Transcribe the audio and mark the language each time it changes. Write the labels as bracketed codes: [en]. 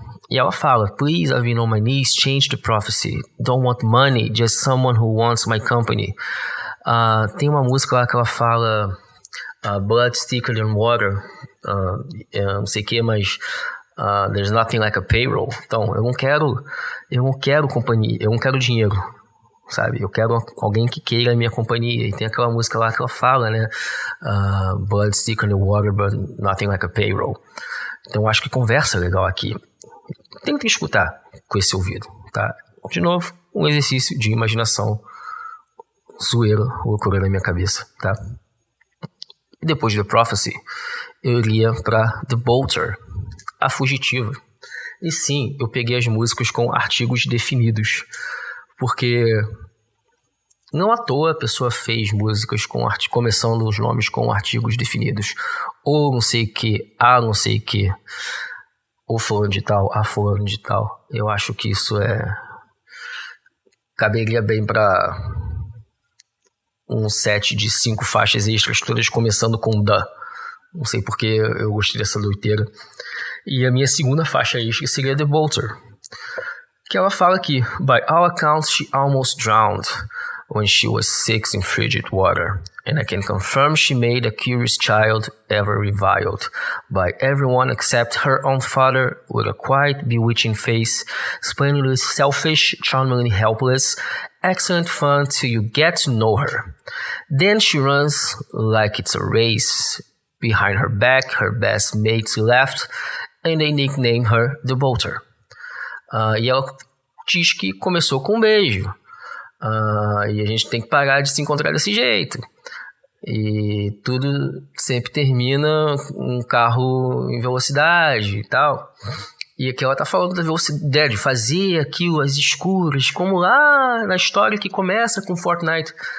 [pt] E ela fala, [en] please, I've been on my knees, change the prophecy. Don't want money, just someone who wants my company. [pt] Tem uma música lá que ela fala [en] blood thicker than water. [pt] Não sei o que, mas [en] there's nothing like a payroll. [pt] Então, eu não quero companhia, eu não quero dinheiro, sabe? Eu quero alguém que queira a minha companhia. E tem aquela música lá que ela fala, né? [en] Blood thicker than water, but nothing like a payroll. [pt] Então, eu acho que conversa legal aqui. Tenta escutar com esse ouvido, tá? De novo, um exercício de imaginação, zoeira, loucura na minha cabeça, tá? E depois de The Prophecy, eu iria para The Bolter, a fugitiva. E sim, eu peguei as músicas com artigos definidos, porque não à toa a pessoa fez músicas começando os nomes com artigos definidos. Ou não sei o que, não sei o que. Ou fulano de tal, fulano de tal. Eu acho que isso caberia bem para um set de 5 faixas extras, todas começando com The. Não sei porque eu gostei dessa doideira. E a minha segunda faixa extra seria The Bolter, que ela fala que [en] by all accounts she almost drowned when she was 6 in frigid water, and I can confirm she made a curious child ever reviled by everyone except her own father, with a quiet, bewitching face, splendidly selfish, charmingly helpless, excellent fun till you get to know her. Then she runs like it's a race. Behind her back, her best mates left, and they nickname her The Bolter. [pt] E ela diz que começou com um beijo. E a gente tem que parar de se encontrar desse jeito. E tudo sempre termina um carro em velocidade e tal. E aqui ela tá falando da velocidade, de fazer aquilo às escuras, como lá na história que começa com Fortnite.